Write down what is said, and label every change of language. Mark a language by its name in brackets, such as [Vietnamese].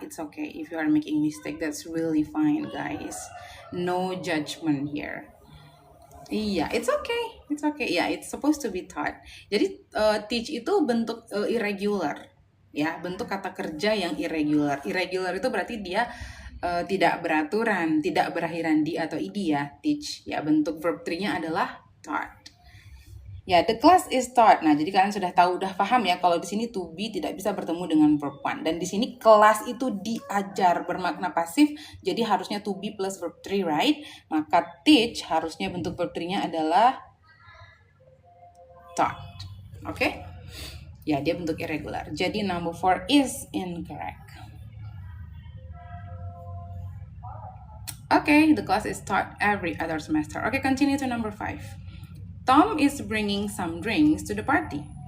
[English] It's okay if you are making mistake, that's really fine guys. No judgment here. Iya, it's okay. It's okay. Ya, it's supposed to be taught. [Indonesian] Jadi teach itu bentuk irregular. Ya, bentuk kata kerja yang irregular. Irregular itu berarti dia tidak beraturan, tidak berakhiran di atau id ya, teach. Ya, bentuk verb 3-nya adalah taught. Ya, [English] the class is taught. [Indonesian] Nah, jadi kalian sudah tahu, udah paham ya kalau di sini to be tidak bisa bertemu dengan verb 1. Dan di sini kelas itu diajar bermakna pasif, jadi harusnya to be plus verb 3, right? Maka teach harusnya bentuk verb 3-nya adalah taught. Oke? Ya, dia bentuk irregular. [English] Jadi number 4 is incorrect. Okay, the class is taught every other semester. Okay, continue to number 5. Tom is bringing some drinks to the party.